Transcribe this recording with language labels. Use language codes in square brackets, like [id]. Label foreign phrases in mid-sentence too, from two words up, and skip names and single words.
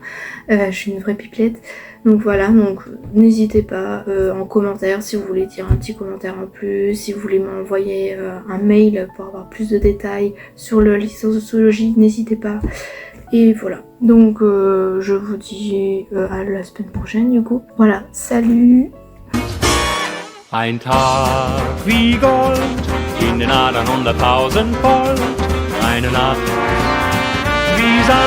[fr] Je suis une vraie pipelette. Donc voilà, donc n'hésitez pas en commentaire si vous voulez dire un petit commentaire en plus, si vous voulez m'envoyer un mail pour avoir plus de détails sur le licence de sociologie, n'hésitez pas. Et voilà, donc je vous dis à la semaine prochaine du coup. Voilà, salut. [de] Ein Tag wie Gold, in den Adern 100.000 Volt, eine Nacht wie Sand.